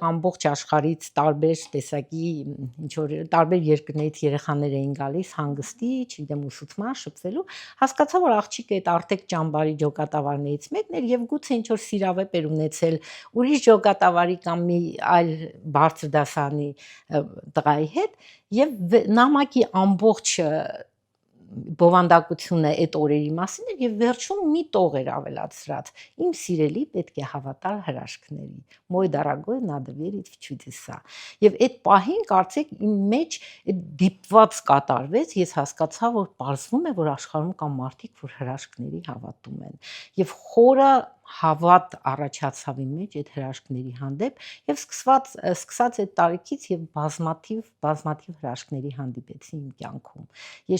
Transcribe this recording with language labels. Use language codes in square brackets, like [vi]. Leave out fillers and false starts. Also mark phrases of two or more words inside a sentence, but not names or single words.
[hy] ամբողջ աշխարհից տարբեր տեսակի ինչ որ տարբեր երկրներից երեխաներ էին գալիս հանգստի, չգիտեմ, ուսուցման, շփվելու։ Հասկացա, որ աղջիկը այդ Արտեկ ճամբարի ջոկատավարներից մեկն էր եւ գուցե ինչ որ սիրավեպ էր ունեցել ուրիշ ջոկատավարի կամ մի այլ բարձր դասարանի տղայի հետ եւ նամակի ամբողջ բովանդակությունը այդ օրերի մասին էր եւ վերջում մի տող էր ավելացրած. Իմ սիրելի պետք է հավատալ հրաշքների։ [ru] Мой дорогой, надо верить в чудеса։ [hy] Եվ այդ պահին կարծեք իմ մեջ այդ դիպված կատարվեց, ես հասկացա, որ պարզվում է, որ աշխարհում կան մարդիկ, որ հրաշքների հավատում են։ Եվ խորը հավատ առաջացավ իմ մեջ այդ հրաշքների հանդեպ եւ սկսած այդ տարիքից եւ բազմաթիվ հրաշքների հանդիպեցի իմ կյանքում։ Ես